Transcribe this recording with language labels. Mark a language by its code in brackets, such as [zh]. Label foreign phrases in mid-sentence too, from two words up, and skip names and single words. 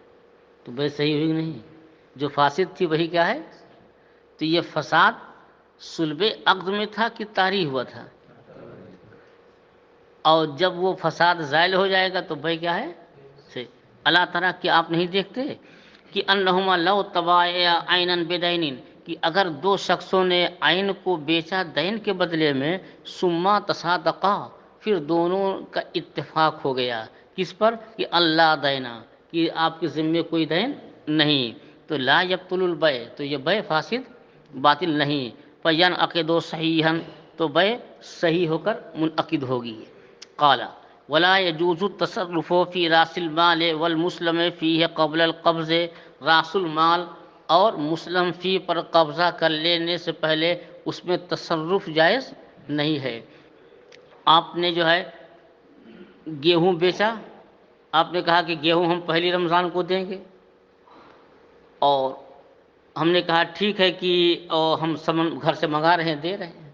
[ur] تو بے صحیح ہوئی نہیں؟ جو فاسد تھی وہی کیا ہے؟ تو یہ فساد صلب عقد میں تھا کہ طاری ہوا تھا؟ اور جب وہ فساد زائل ہو جائے گا تو بے کیا ہے؟ صحیح. اللہ تعالیٰ کہ آپ نہیں دیکھتے کہ [ar] انہما لو تباعا عینا بدین، [ur] کہ اگر دو شخصوں نے عین کو بیچا دین کے بدلے میں، [ar] ثم تصادقا، [ur] پھر دونوں کا اتفاق ہو گیا کس پر؟ کہ اللہ دینا، کہ آپ کے ذمے کوئی دین نہیں، تو [ar] لا یبطل البیع، [ur] تو یہ بے فاسد باطل نہیں. [ar] فینعقد صحیحا، [ur] تو بے صحیح ہو کر منعقد ہوگی. [ar] قال ولا يجوز التصرف في راس المال والمسلم فيه قبل القبض، [ur] راس المال اور مسلم فی پر قبضہ کر لینے سے پہلے اس میں تصرف جائز نہیں ہے. آپ نے جو ہے گیہوں بیچا، آپ نے کہا کہ گیہوں ہم پہلی رمضان کو دیں گے، اور ہم نے کہا ٹھیک ہے کہ ہم سمن گھر سے منگا رہے ہیں، دے رہے ہیں.